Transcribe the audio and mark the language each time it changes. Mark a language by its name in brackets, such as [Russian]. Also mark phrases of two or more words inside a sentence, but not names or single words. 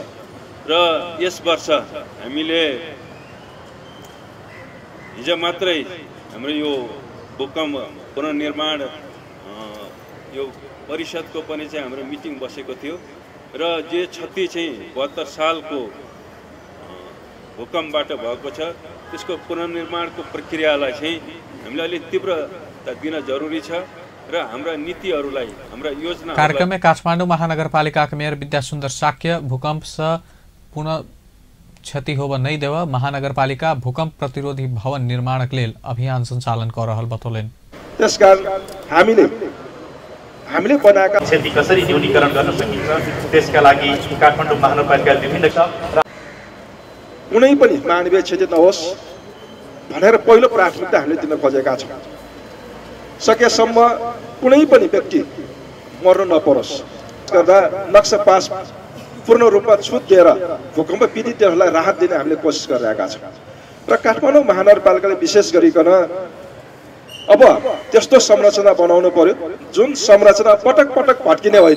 [Nepali] र यस वर्ष हामीले हिजो मात्रै हाम्रो यो भूकम्प पुनर्निर्माण यो परिषदको पनि चाहिँ हाम्रो मिटिङ बसेको थियो र जे क्षति चाहिँ 72 सालको भूकम्पबाट भएको छ त्यसको पुनर्निर्माणको प्रक्रियालाई चाहिँ हामीले अलिक तीव्रता दिन जरुरी छ र हाम्रा नीतिहरूलाई हाम्रा योजना। [Maithili] कार्यक्रम में काठमाडौँ महानगरपालिका के मेयर विद्यासुन्दर शाक्य भूकंप से पुनः क्षति होब नहीं देव महानगरपालिका भूकंप प्रतिरोधी भवन निर्माण के लिए अभियान संचालन कर रहल बतौलेन। [Nepali] त्यसकारण हामीले बनाएका क्षति कसरी न्यूनीकरण गर्न सकिन्छ त्यसका लागि काठमाडौँ महानगरपालिका विभिन्न कुनै पनि मानवीय क्षति नहोस् भनेर पहिलो प्राथमिकता हामीले दिन खोजेका छौँ। सकेसम्म कुनै पनि व्यक्ति मर्न नपरोस् गर्दा नक्सा पास पूर्ण रूपमा छुट दिएर भूकम्प पीडितहरूलाई राहत दिने हामीले कोसिस गरिरहेका छौँ र काठमाडौँ महानगरपालिकाले विशेष गरिकन अब त्यस्तो संरचना बनाउनु पर्यो जुन संरचना पटक पटक भत्किने होइन।